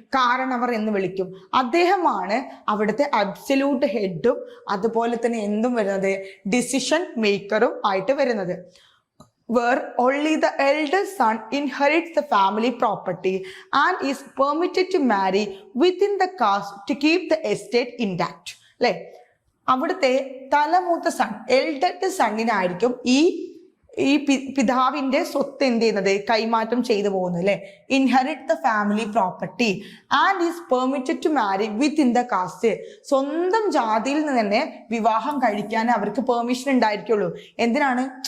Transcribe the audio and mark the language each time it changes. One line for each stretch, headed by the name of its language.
Malayalam: കാരണവർ എന്ന് വിളിക്കും. അദ്ദേഹമാണ് അവിടുത്തെ അബ്സല്യൂട്ട് ഹെഡും അതുപോലെ തന്നെ എന്തും വരുന്നത്? ഡിസിഷൻ മേക്കറും ആയിട്ട് വരുന്നത്.
English: Where only the eldest son inherits the family property and is permitted to marry within the caste to keep the estate intact.
Malayalam: അല്ലെ, അവിടുത്തെ തലമൂത്ത സൺ, എൽഡസ്റ്റ് സണ്ണിനായിരിക്കും ഈ പിതാവിന്റെ സ്വത്ത് എന്ത് ചെയ്യുന്നത്? കൈമാറ്റം ചെയ്തു പോകുന്നത് അല്ലെ.
English: Inherit the family property and is permitted to marry within the caste.
Malayalam: സ്വന്തം ജാതിയിൽ നിന്ന് തന്നെ വിവാഹം കഴിക്കാൻ അവർക്ക് പെർമിഷൻ ഉണ്ടായിരിക്കുള്ളൂ. എന്തിനാണ്?